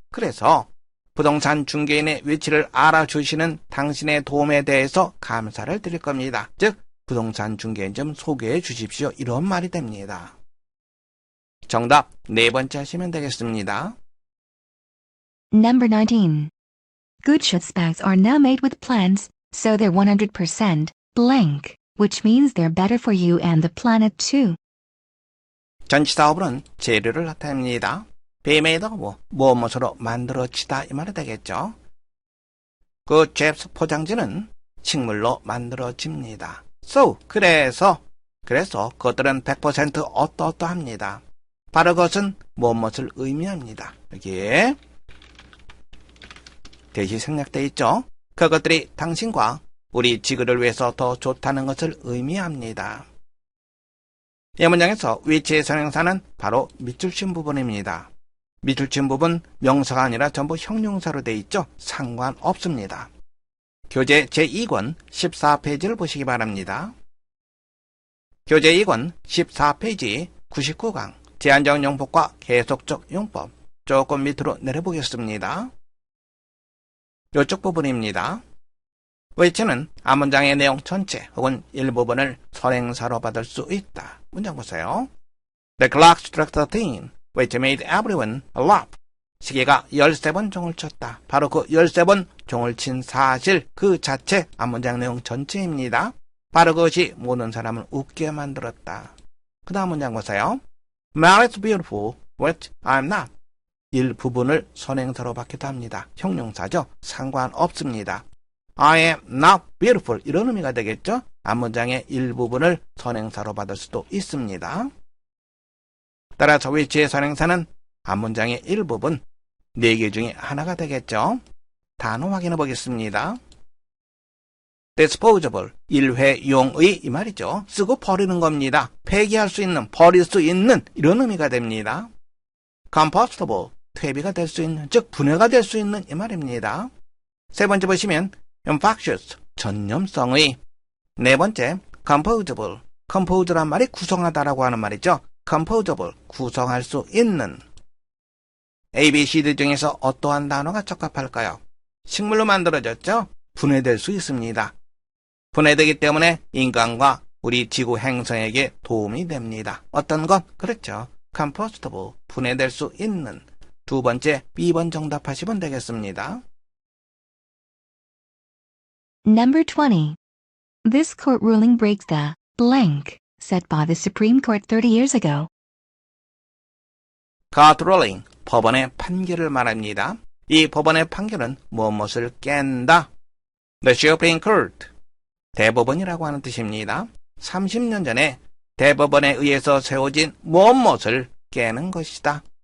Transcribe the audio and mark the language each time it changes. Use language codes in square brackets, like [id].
[ko] 그래서 부동산 중개인의 위치를 알아주시는 당신의 도움에 대해서 감사를 드릴 겁니다. 즉 부동산 중개인 좀 소개해 주십시오. 이런 말이 됩니다. 정답 네 번째 하시면 되겠습니다. [en] Number 19. Gucci's bags are now made with plants, so they're 100% blank, which means they're better for you and the planet too. [ko] 전치사어부는 재료를 나타냅니다. be made of, 무엇으로 만들어지다 이 말이 되겠죠. 그 잽스 포장지는 식물로 만들어집니다. So, 그래서 그것들은 100% 어떠합니다. 바로 그것은 무엇을 의미합니다. 여기에 대시 생략되어 있죠. 그것들이 당신과 우리 지구를 위해서 더 좋다는 것을 의미합니다. 이 문장에서 which의 선행사는 바로 밑줄 친 부분입니다. 밑줄 친 부분 명사가 아니라 전부 형용사로 되어 있죠. 상관없습니다. 교재 제2권 14페이지를 보시기 바랍니다. 교재 2권 14페이지 99강 제한적 용법과 계속적 용법 조금 밑으로 내려보겠습니다. 이쪽 부분입니다. which는 앞문장의 내용 전체 혹은 일부분을 선행사로 받을 수 있다. 문장 보세요. [en] The clock struck 13, which made everyone laugh. [ko] 시계가 13번 종을 쳤다. 바로 그 13번 종을 친 사실 그 자체 앞문장 내용 전체입니다. 바로 그것이 모든 사람을 웃게 만들었다. 그 다음 문장 보세요. [en] Mary's beautiful, which I'm not. [ko] 일부분을 선행사로 받기도 합니다. 형용사죠. 상관없습니다. [en] I am not beautiful [ko] 이런 의미가 되겠죠. 앞문장의 일부분을 선행사로 받을 수도 있습니다. 따라서 which의 선행사는 앞문장의 일부분 4개 중에 하나가 되겠죠. 단어 확인해 보겠습니다. disposable, 일회용의 이 말이죠. 쓰고 버리는 겁니다. 폐기할 수 있는, 버릴 수 있는 이런 의미가 됩니다. compostable, 퇴비가 될 수 있는, 즉 분해가 될 수 있는 이 말입니다. 세 번째 보시면 infectious, 전염성의. 네 번째 composable, compose란 말이 구성하다라고 하는 말이죠. composable, 구성할 수 있는. A, B, C, D 중에서 어떠한 단어가 적합할까요? 식물로 만들어졌죠? 분해될 수 있습니다. 분해되기 때문에 인간과 우리 지구 행성에게 도움이 됩니다. 어떤 것? 그렇죠. compostable, 분해될 수 있는. 두 번째, B번 정답하시면 되겠습니다. [en] Number 20. This court ruling breaks the blank set by the Supreme Court 30 years ago. [ko] court ruling, 법원의 판결을 말합니다. 이 법원의 판결은 무엇을 깬다. The Supreme Court, 대법원이라고 하는 뜻입니다. 30년 전에 대법원에 의해서 세워진 무엇을 깨는 것이다.